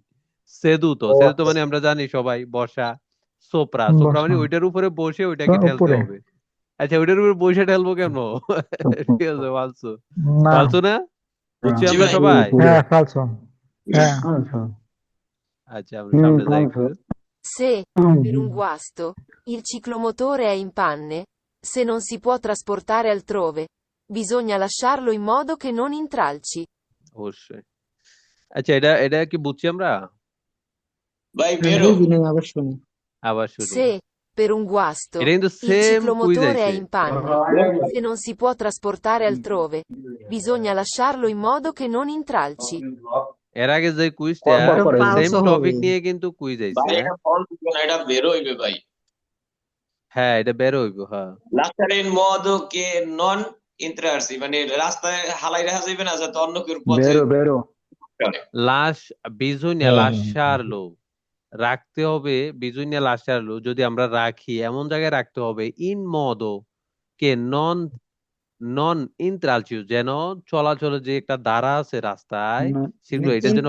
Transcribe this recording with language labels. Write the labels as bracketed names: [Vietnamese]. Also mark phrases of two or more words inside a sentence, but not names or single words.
[Bangla] সেদুতো মানে আমরা জানি সবাই বসা, সোপ্রা মানে ওইটার উপরে বসে ওইটাকে ঠেলতে উপরে হবে। আচ্ছা ওইটার উপরে বসে ঠেলবো কেন? ঠিক আছে, ফালসু, না ফালসু না, বুঝছি জি আমরা ভাই। সবাই। হ্যাঁ ফালসো হ্যাঁ আচ্ছা আমরা সামনে যাই একটু। [Italian] Se, per un guasto, il ciclomotore è in panne, se non si può trasportare altrove, bisogna lasciarlo in modo che non intralci. [Bangla] অবশ্যই। আচ্ছা এটা এটা কি বুঝছি আমরা? ভাই বেরো। বুঝি নাই, আবার শুনি। আবার শুনি। [Italian] Se, Per un guasto, [Bangla] এটা কিন্তু il সেম কুইজ [Italian] ciclomotore è [Bangla] আইছে [Italian] in panne. Se non si può trasportare altrove, bisogna lasciarlo in modo che non intralci. [Bangla] এর আগে যে কুইজটা এটা সেম পালস টপিক হবে। নিয়ে কিন্তু কুইজ আইছে ভাই এটা ফল দিবে না, এটা বের হইবে ভাই। হ্যাঁ এটা বের হইব হ্যাঁ [Italian] Lasciare in modo che non intrarsi, [Bangla] মানে রাস্তায় হালাই রাখা যাবে না যাতে অন্য কেউ পথে চলে। [Italian] lasci bisogna lasciarlo [Bangla] রাখতে হবে [Italian] bisogna lasciarlo [Bangla] যদি আমরা রাখি এমন জায়গায় রাখতে হবে [Italian] in modo che non non intralci [Bangla] যেন চলাচলের যে একটা দ্বারা আছে রাস্তায় সেগুলো এটার জন্য